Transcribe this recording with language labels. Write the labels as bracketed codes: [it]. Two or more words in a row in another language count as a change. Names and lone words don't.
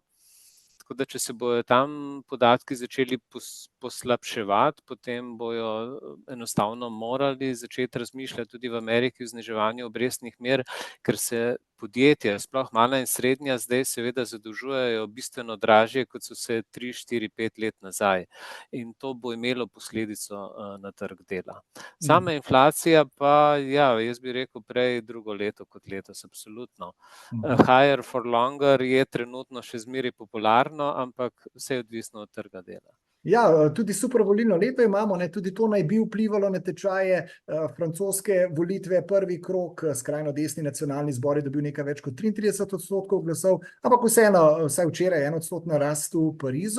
[sl] Tako da, če se bojo tam podatki začeli poslabševati, potem bojo enostavno morali začeti razmišljati tudi v Ameriki o zniževanju obrestnih mer, ker se podjetja, sploh mala in srednja, zdaj seveda zadolžujejo bistveno dražje, kot so se 3, 4, 5 let nazaj. In to bo imelo posledico na trg dela. Sama inflacija pa, ja, jaz bi rekel prej drugo leto kot letos, absolutno. [en] Higher for longer [sl] je trenutno še zmeraj popularno, ampak vse je odvisno od trga dela. Ja, tudi super volilno leto imamo, ne, tudi to naj bi vplivalo na tečaje. Francoske volitve, prvi krog, skrajno desni nacionalni zbor je dobil nekaj več kot 33% glasov, ampak vseeno, vsaj včeraj 1% rast v Parizu.